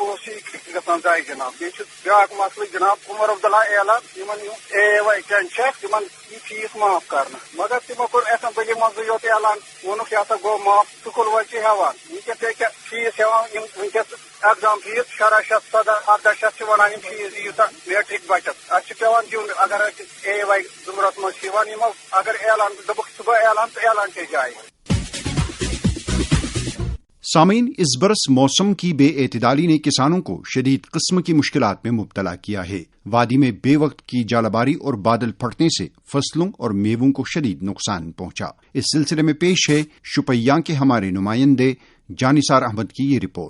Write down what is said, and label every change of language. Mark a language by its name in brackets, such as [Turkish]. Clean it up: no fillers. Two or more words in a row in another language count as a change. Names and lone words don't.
[Kashmiri] پونٛسہٕ چھُ گژھان ضایہِ جناب بیٚیہِ چھُ بیٛاکھ مسلہٕ جناب عمر عبداللہ اعلان یمن اے اے واے ٹٮ۪ن چھِ تِمن یہِ فیٖس معاف کرنہٕ مگر تِمو کوٚر ایسمبلی منٛزٕے یوت اعلان ووٚنُکھ یہِ ہسا گوٚو معاف سکوٗل وٲلۍ چھِ ہٮ۪وان ونکیٚس کیٛاہ فیٖس ہٮ۪وان یِم ونکیٚس [English] exam fees [Kashmiri] 1600 ونان یِم فیٖس دِیِو سا میٹرک بچس اتھ چھُ پیوان دیُن اگر اے اے واے ضروٗرت منٛز چھِ یِوان یِمو اگر اعلان دوٚپُکھ صُبح اعلان تہٕ اعلان کے جایہِ. [Urdu] سامعین، اس برس موسم کی بے اعتدالی نے کسانوں کو شدید قسم کی مشکلات میں مبتلا کیا ہے. وادی میں بے وقت کی جالباری اور بادل پھٹنے سے فصلوں اور میووں کو شدید نقصان پہنچا. اس سلسلے میں پیش ہے شوپیاں کے ہمارے نمائندے جانثار احمد کی یہ رپورٹ.